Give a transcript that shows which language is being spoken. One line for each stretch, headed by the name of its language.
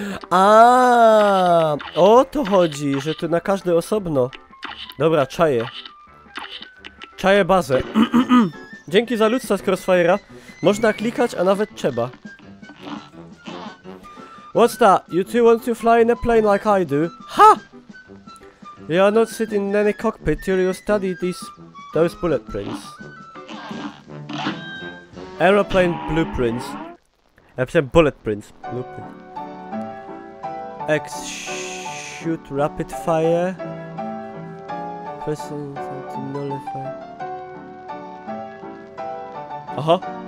Polish: A, o to chodzi, że to na każde osobno. Dobra, czaję. Czaję bazę. Dzięki za ludca z Crossfire'a. Można klikać, a nawet trzeba.
English: What's that? You two want to fly in a plane like I do? Ha! You are not sitting in any cockpit till you study those bullet prints. Aeroplane blueprints.
Polish: Ja pisałem
English: bullet prints. Blueprint. X shoot rapid fire. Pressing to nullify. Aha.